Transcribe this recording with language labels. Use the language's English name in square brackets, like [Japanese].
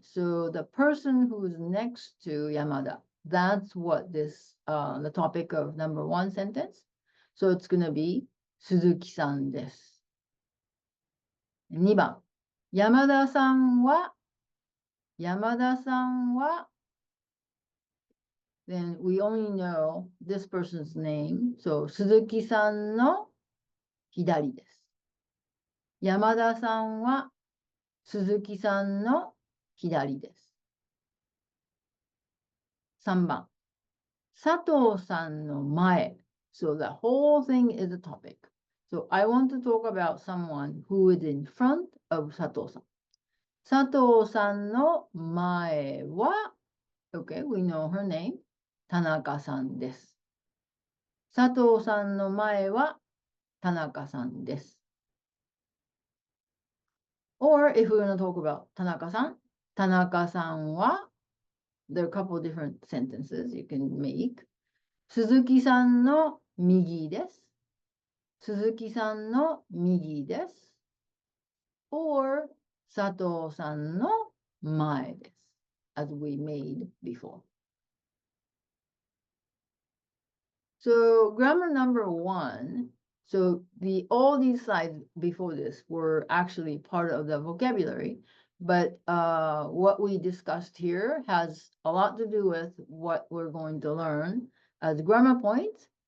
[English] So the person who's next to Yamada, that's what this the topic of number one sentence. So it's gonna be [Japanese] Suzuki-san desu. 2番、山田さんは、 [English] then we only know this person's name. [Japanese] So 鈴木さんの左です。山田さんは鈴木さんの左です。 3番、佐藤さんの前。 [English] So the whole thing is a topic. So I want to talk about someone who is in front of 佐藤さん。 [Japanese] 佐藤さんの前は、 [English] okay, we know her name, [Japanese] 田中さんです。佐藤さんの前は田中さんです。 [English] Or if we're going to talk about 田中さん、 [Japanese] 田中さんは、 [English] there are a couple of different sentences you can make. [Japanese] 鈴木さんの右です。鈴木さんの右です。 or 佐藤さんの前です。 [English] as we made before. So grammar number one, so all these slides before this were actually part of the vocabulary, but what we discussed here has a lot to do with what we're going to learn as grammar points.